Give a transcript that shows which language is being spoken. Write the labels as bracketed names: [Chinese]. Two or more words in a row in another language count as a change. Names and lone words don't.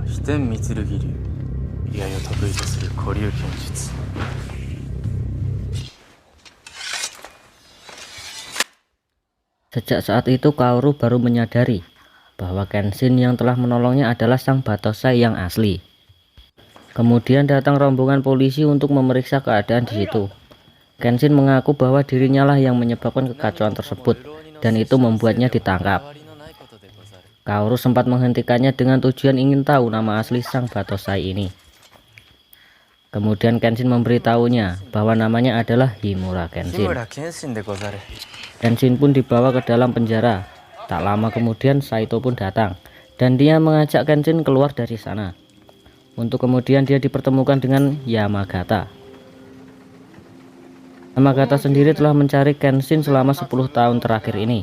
[Japanese] 飛天御剣流、居合を得意とする古流剣術。 [Indonesian] Sejak saat itu Kaoru baru menyadari bahwa Kenshin yang telah menolongnya adalah sang Batosai yang asli. Kemudian datang rombongan polisi untuk memeriksa keadaan di situ. Kenshin mengaku bahwa dirinya lah yang menyebabkan kekacauan tersebut dan itu membuatnya ditangkap. Kaoru sempat menghentikannya dengan tujuan ingin tahu nama asli sang Batosai ini. Kemudian Kenshin memberitahunya bahwa namanya adalah Himura [Japanese] 日 Kenshin. 村謙信でござる。 [Indonesian] Kenshin pun dibawa ke dalam penjara. Tak lama kemudian Saito pun datang dan dia mengajak Kenshin keluar dari sana. Untuk kemudian dia dipertemukan dengan Yamagata. Yamagata sendiri telah mencari Kenshin selama 10 tahun terakhir ini.